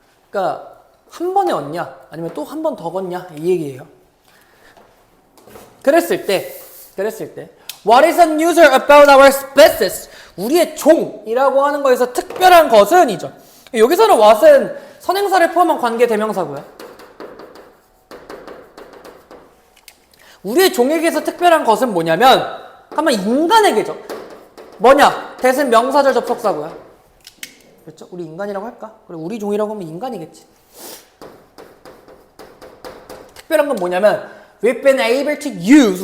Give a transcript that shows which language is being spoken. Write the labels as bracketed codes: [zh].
[ko] 그러니까 한 번에 얻냐 아니면 또 한 번 더 얻냐 이 얘기예요. [en] 그랬을 때 What is unusual about our species? [ko] 우리의 종이라고 하는 거에서 특별한 것은 이죠. 여기서는 what은 선행사를 포함한 관계 대명사고요. 우리의 종에게서 특별한 것은 뭐냐면 한번 인간에게죠. 뭐냐? 대신 명사절 접속사고요. 그렇죠? 우리 인간이라고 할까? 그래, 우리 종이라고 하면 인간이겠지. [en] 특별한 건 뭐냐면 we've been able to use.